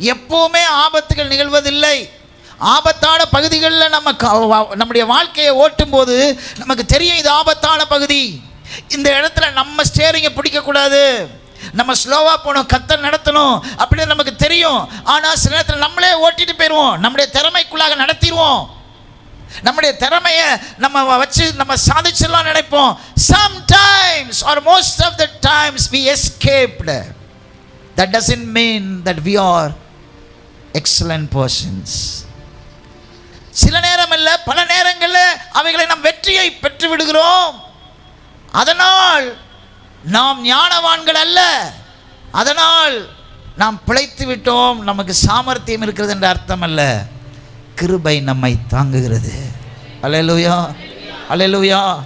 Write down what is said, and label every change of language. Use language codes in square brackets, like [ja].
[ta] எப்போவுமே ஆபத்துகள் நிகழ்வதில்லை. ஆபத்தான பகுதிகளில் நம்முடைய வாழ்க்கையை ஓட்டும் போது நமக்கு தெரியும் இது ஆபத்தான பகுதி, இந்த இடத்துல நம்ம ஸ்டேரிங்கை பிடிக்கக்கூடாது, நம்ம ஸ்லோவாக போகணும், கர்த்தர் நடத்தணும் அப்படின்னு நமக்கு தெரியும். ஆனால் சில நேரத்தில் நம்மளே ஓட்டிட்டு போயிடுவோம், நம்முடைய திறமைக்குள்ளாக நடத்திடுவோம். நம்முடைய திறமையை நம்ம வச்சு நம்ம சாதிச்சிடலாம் நினைப்போம். [en] Sometimes or most of the times we escaped. That doesn't mean that we are excellent persons. [ta] சில நேரம் இல்லை, பல நேரங்களில் அவைகளை நாம் வெற்றியை பெற்று விடுகிறோம். அதனால் நாம் ஞானவான்கள் அல்ல, அதனால் நாம் பிழைத்து விட்டோம், நமக்கு சாமர்த்தியம் இருக்கிறது என்ற அர்த்தம் அல்ல. கிருபை நம்மை தாங்குகிறது. அல்லேலூயா, அல்லேலூயா.